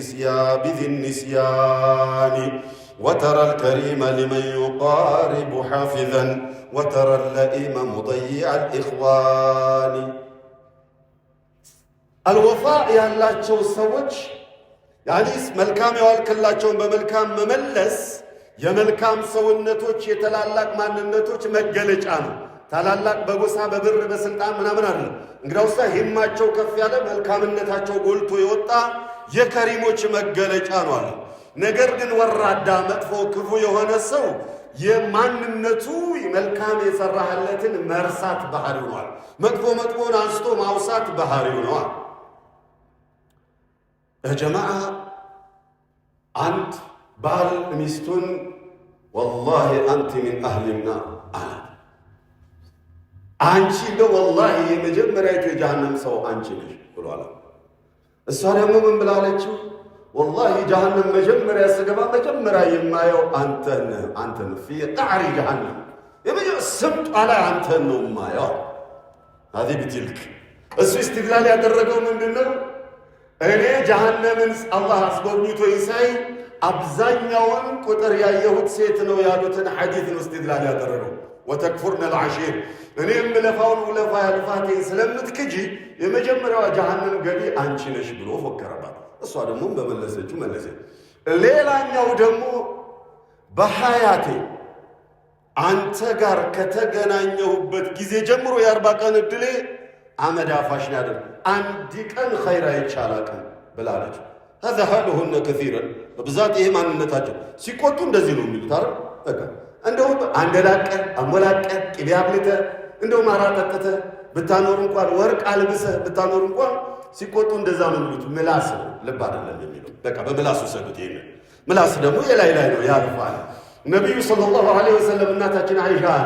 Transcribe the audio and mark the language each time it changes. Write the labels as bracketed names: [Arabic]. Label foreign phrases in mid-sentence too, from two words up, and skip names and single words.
[Arabic] النسيان وترى الكريم لمن يقارب حافظا وترى اللئيم مضيع الإخوان الوفاء [Amharic] ያላቸው ሰዎች [Arabic] يعني [Amharic] መልካም ያልከላቸው በመልካም መመለስ የመልካም ሰውነቶች የተላላቅ ማንነቶች መገለጫ ነው ታላላቅ በጎሳ በብር በስልጣን ምናምን አይደለም እንግዳውሳ ሂማቸው ከፍ ያለ መልካምነታቸው ጎልቶ የወጣ የከሪሞች መገለጫ ነው አለ ነገር ግን ወራዳ መጥፎ ክፉ የሆነ ሰው የማንነቱ መልካም የሰራህለትን መርሳት ባህሪው ነው መጥፎን አንስቶ ማውሳት ባህሪው ነው ጀማዓ አንድ ባል ሚስቱን [Arabic] والله انت من اهل النار [Amharic] አንቺ እንደው والله የመጀመሪያው የጀሃነም ሰው አንቺ ነሽ ብሏል እሷ ደግሞ ምን ብላለችው [Arabic] والله جهنم [Amharic] መጀመሪያ ስገባ መጀመሪያ የማየው አንተን [Arabic] في قعر جهنم [Amharic] የመጀመሪያ ስምጥ አላ አንተን ነው የማየው [Arabic] هذه بتلك [Amharic] እሱ استدلال ያደረገው ምንድነው እኔ جهنمን አላህ አስጎብኝቶ ይሳይ አብዛኛውን ቁጥር ያየሁት ሴት ነው ያሉትን ሐዲስ ነው استدلال ያደረገው። [Arabic] وتكفرن العشير [Amharic] እኔም ለፋውን ለፋ ያልፋቴን ስለምትክጂ የመጀመሪያዋ ጀሃነም ገቢ አንቺ ነሽ ብሎ ፎከረባት። እሷ ደግሞ በመለሰችው መለሰ። ሌላኛው ደግሞ በሐያቴ አንተ ጋር ከተገናኘሁበት ጊዜ ጀምሮ የ40 ቀን እድሌ አመድ አፋሽ ያደር አንድ ቀን ኸይር አይቻላቅም ብላለች። [Arabic] هذا حالهن كثيرا [Amharic] በብዛት ይሄ ማንነታቸው ሲቆጡ እንደዚህ ነው የሚሉት አይደል? በቃ እንደው አንደላቀ አሞላቀ ቅቤ አብልተህ እንደው ማራ ጠጥተህ ብታኖር እንኳን ወርቅ አልብሰህ ብታኖር እንኳን ሲቆጡ እንደዛ ነው የሚሉት። ምላስ ነው ልብ አይደለም የሚለው። በቃ በምላሱ ሰዱት። ይሄን ምላስ ደግሞ የላይ ላይ ነው ያልፋል። ነብዩ [Arabic] صلى الله عليه وسلم [Amharic] እናታችን አይሻ